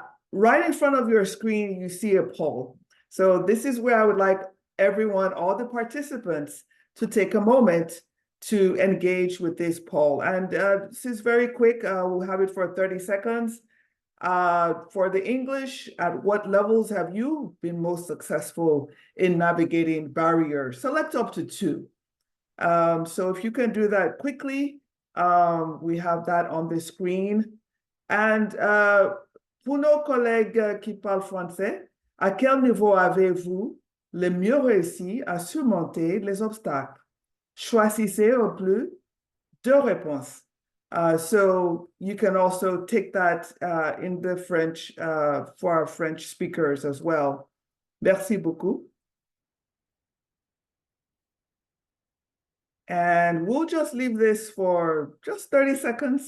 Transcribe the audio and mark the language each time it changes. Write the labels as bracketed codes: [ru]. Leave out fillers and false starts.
[en] Right in front of your screen, you see a poll. So this is where I would like everyone, all the participants, to take a moment to engage with this poll. And this is very quick. We'll have it for 30 seconds. For the English, at what levels have you been most successful in navigating barriers? Select up to 2. So if you can do that quickly, we have that on the screen. [fr] And pour nos collègues qui parlent français, à quel niveau avez-vous le mieux réussi à surmonter les obstacles? Choisissez au plus 2 réponses. [en] So you can also take that in the French for our French speakers as well. [fr] Merci beaucoup. [en] And we'll just leave this for just 30 seconds.